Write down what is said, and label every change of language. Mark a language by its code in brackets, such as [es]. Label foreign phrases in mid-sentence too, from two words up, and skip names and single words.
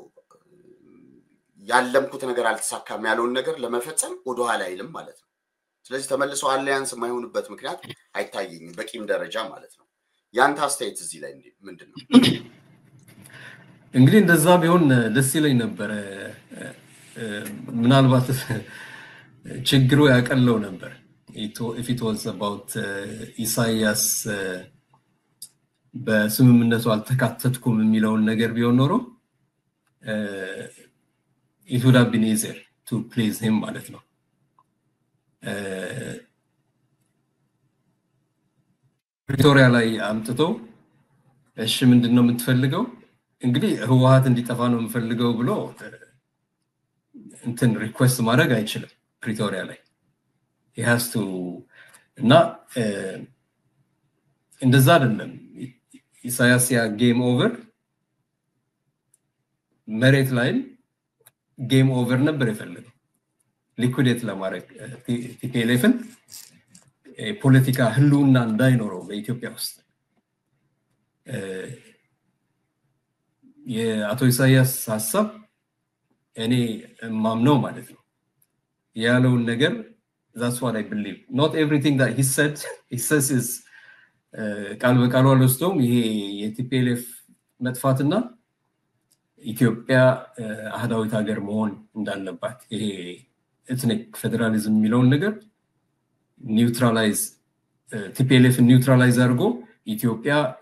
[am] ያለምኩት ነገር አልተሳካም ያለውን ነገር ለመፈጸም ወደ ኋላ አይልም ማለት ነው ስለዚህ ተመልሶ አሊያንስ የማይሆንበት ምክንያት አይታየኝም በቂም ደረጃ ማለት ነው ያንተ አስተያየት እዚህ ላይ ምንድነው እንግዲህ እንደዛ ቢሆን ደስ ይለኝ ነበር ምናልባት ችግሩ ያቀለው ነበር [en] if it was about [am] ኢሳያስ በስምምነቱ አልተካተትኩም የሚለውን ነገር ቢሆን ኖሮ [en] it would have been easier to please him [am] ማለት ነው ፕሪቶሪያ ላይ አምጥቶ እሺ ምንድነው የምትፈልገው እንግዲህ ህወሓት እንዲጠፋ ነው የምፈልገው ብሎ እንትን ሪኩዌስት ማድረግ አይችልም ፕሪቶሪያ ላይ [en] he has to [am] እና እንደዛ አይደለም ኢሳያስ ያ [en] game over [am] መሬት ላይ [en] game over [am] ነበር የፈለገው ሊኩዊዴት ለማድረግ ቲፒኤልኤፍን ፖለቲካ ህልውና እንዳይኖረው በኢትዮጵያ ውስጥ የአቶ ኢሳያስ ሐሳብ እኔ ማምነው ማለት ነው ያለውን ነገር that's [en] what I believe not everything that he says is [am] ቃል በቃል አልወስደውም ይሄ የቲፒኤልኤፍ መጥፋትና ኢትዮጵያ አህዳዊት ሀገር መሆን እንዳለባት ይሄ [en] ethnic federalism [am] የሚለውን ነገር ኒውትራላይዝ ቲፒኤልኤፍ ኒውትራላይዝ አድርጎ ኢትዮጵያ